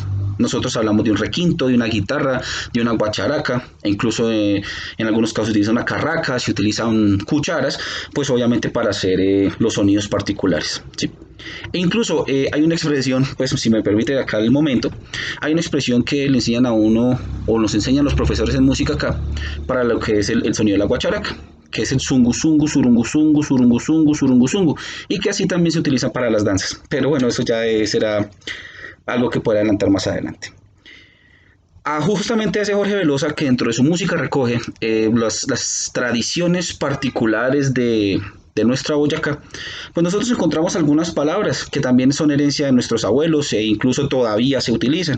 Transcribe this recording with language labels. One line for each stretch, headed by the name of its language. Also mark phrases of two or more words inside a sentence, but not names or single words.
Spanish: Nosotros hablamos de un requinto, de una guitarra, de una guacharaca, e incluso en algunos casos se utiliza una carraca, se utilizan cucharas, pues obviamente para hacer los sonidos particulares, ¿sí? E incluso hay una expresión, pues si me permite acá el momento, hay una expresión que le enseñan a uno, o nos enseñan los profesores en música acá, para lo que es el sonido de la guacharaca, que es el zungu zungu, surungu zungu, surungu zungu, surungu zungu, y que así también se utiliza para las danzas. Pero bueno, eso ya será algo que pueda adelantar más adelante. Justamente ese Jorge Velosa, que dentro de su música recoge las tradiciones particulares de nuestra Boyacá, pues nosotros encontramos algunas palabras que también son herencia de nuestros abuelos e incluso todavía se utilizan.